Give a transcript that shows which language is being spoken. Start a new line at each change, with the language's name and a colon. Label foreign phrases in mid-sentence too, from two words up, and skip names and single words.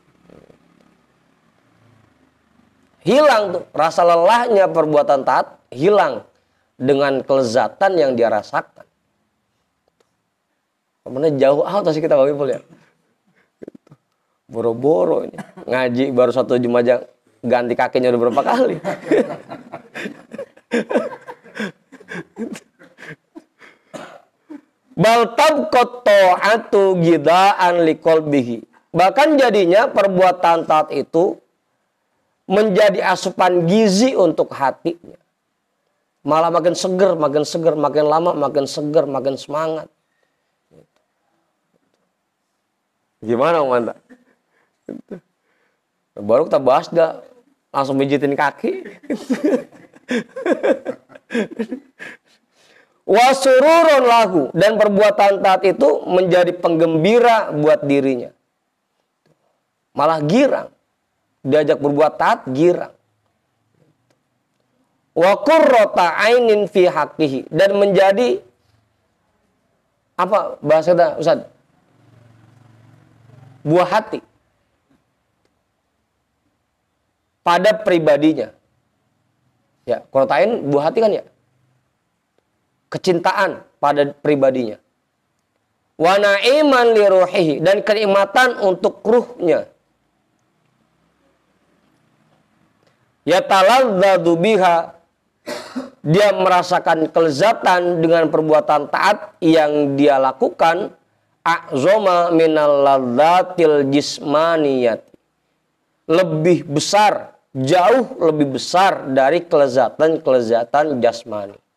Indonesian: Hilang tuh rasa lelahnya perbuatan taat, hilang dengan kelezatan yang dia rasakan. Kemana jauh sih kita Bang Ipul ya. Boro-boro ini ngaji baru 1 jam aja ganti kakinya udah berapa kali.
Arabic: بل تبقى الطاعة غذاء لقلبه.
Indonesian: Bahkan jadinya perbuatan taat itu menjadi asupan gizi untuk hatinya. Malah makin seger, makin lama makin seger, makin semangat. Gimana Manta? Baru kita bahas dah langsung mijitin kaki.
Arabic: وسرورا له,
Indonesian: dan perbuatan taat itu menjadi penggembira buat dirinya. Malah girang. Diajak berbuat taat girang.
Arabic: وقرة عين في حقه,
Indonesian: dan menjadi apa bahasa kita Ustaz? Buah hati pada pribadinya. Ya, qurratain buah hati kan ya? Kecintaan pada pribadinya.
Arabic: ونعيما لروحه,
Indonesian: dan kenikmatan untuk ruhnya.
Arabic: يتلذذ بها,
Indonesian: dia merasakan kelezatan dengan perbuatan taat yang dia lakukan,
Arabic: أعظم من اللذات الجسمانية,
Indonesian: lebih besar, jauh lebih besar dari kelezatan jasmani.